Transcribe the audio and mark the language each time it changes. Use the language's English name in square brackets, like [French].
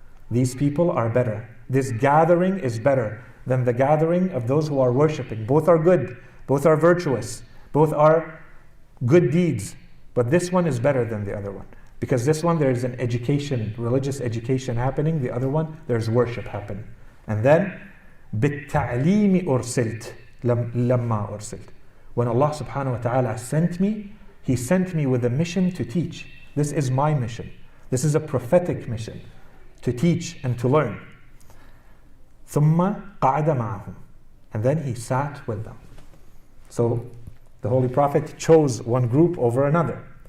[English] These people are better. This gathering is better than the gathering of those who are worshipping. Both are good, both are virtuous, both are good deeds, but this one is better than the other one. Because this one, there's an education, religious education happening. The other one, there's worship happening. And then, [Arabic] بِالتَّعْلِيمِ أُرْسِلْتُ لَمَّا أُرْسِلْتُ. [English] When Allah subhanahu wa ta'ala sent me, He sent me with a mission to teach. This is my mission. This is a prophetic mission, to teach and to learn. [Arabic] ثُمَّ قَعَدَ مَعَهُمْ. [English] And then He sat with them. So the Holy Prophet chose one group over another.